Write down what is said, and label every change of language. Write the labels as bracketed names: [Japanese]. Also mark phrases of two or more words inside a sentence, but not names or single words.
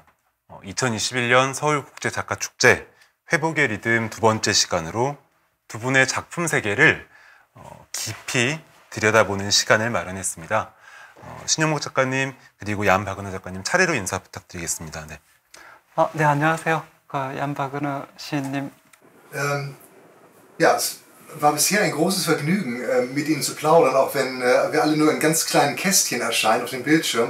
[Korean] 2021년 서울국제작가축제 회복의 리듬 두 번째 시간으로 두 분의 작품 세계를 깊이 들여다보는 시간을 마련했습니다. 신영목 작가님 그리고 얀바그너 작가님 차례로 인사 부탁드리겠습니다. 네. 네, 안녕하세요. 얀바그너 시인님. [German] Ja, es war bisher ein großes Vergnügen, mit Ihnen zu plaudern, auch wenn wir alle nur in ganz kleinen Kästchen erscheinen auf dem Bildschirm.